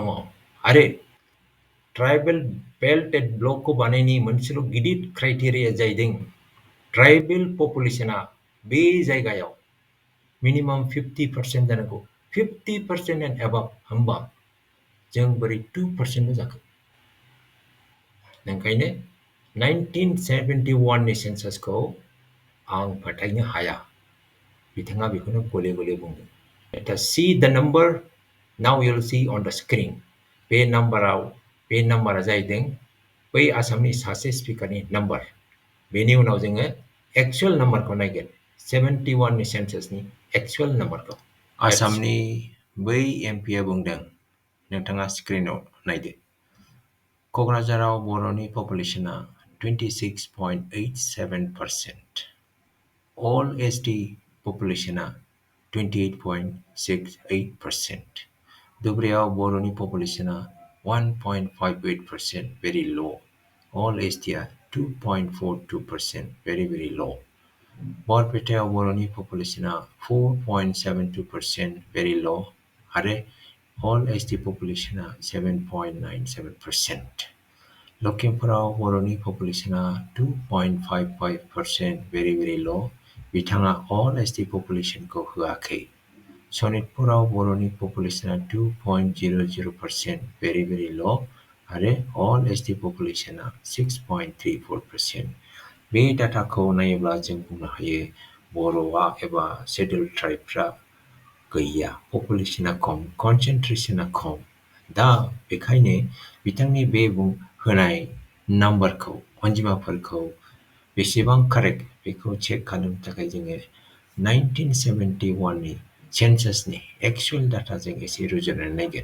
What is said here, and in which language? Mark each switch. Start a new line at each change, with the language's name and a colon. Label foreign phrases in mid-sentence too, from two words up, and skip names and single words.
Bodo: आरो
English: tribal belt and
Bodo: ब्लकखौ बानायनायनि मोनसेल' गिदिर क्राइटेरिया जाहैदों ट्राइबेल पपुलेसना बे जायगायाव मिनिमाम 50% जानांगौ। 50%
English: and above
Bodo: होमबा जों बोरै 2%ल' जाखो? ओंखायनो 1971 नि सेन्सासखौ आं फोथायनो हाया। बिथाङा बेखौनो गले गले बुंदों।
English: Let us see the number. Now you'll see on the screen.
Bodo: बे नाम्बारा जाहैदों बै आसामनि सासे स्पिकारनि नाम्बार। बेनि उनाव जोङो एक्चुअल नाम्बारखौ नायगोन, 71 नि सेन्सासनि एक्चुअल नाम्बारखौ। आसामनि बै एमपिआ बुंदों, नोंथाङा स्क्रिनाव नायदो, क'क्राझाराव बर'नि पपुलेसना 26.87%,
English: all ST
Bodo: पपुलेसना 28.68%, धुबुरीयाव बर'नि पपुलेसना 1.58%,
English: very low, all STया 2.42%, very low,
Bodo: बरपेटायाव बर'नि पपुलेसना 4.72%,
English: very low,
Bodo: आरो
English: all ST
Bodo: पपुलेसना 7.97%, लखिमपुराव बर'नि पपुलेसना 2.55%,
English: very low,
Bodo: बिथाङा
English: all ST
Bodo: पपुलेसनखौ होआखै। सनितपुराव बर'नि पपुलेसना 2.00%,
English: very low,
Bodo: आरो
English: all ST
Bodo: पपुलेसना 6.34%। बे डाटाखौ नायोब्ला जों बुंनो हायो बर'आ एबा शेड्युल ट्राइबफ्रा गैया, पपुलेसना खम, कनसेन्ट्रेसना खम। दा बेखायनो बिथांनि बे होनाय नाम्बारखौ, अनजिमाफोरखौ बेसेबां कारेक्ट बेखौ चेक खालामनो थाखाय जोङो 1971 नि सेन्सासनि एक्चुअल डाटाजों एसे रुजुनानै नायगोन।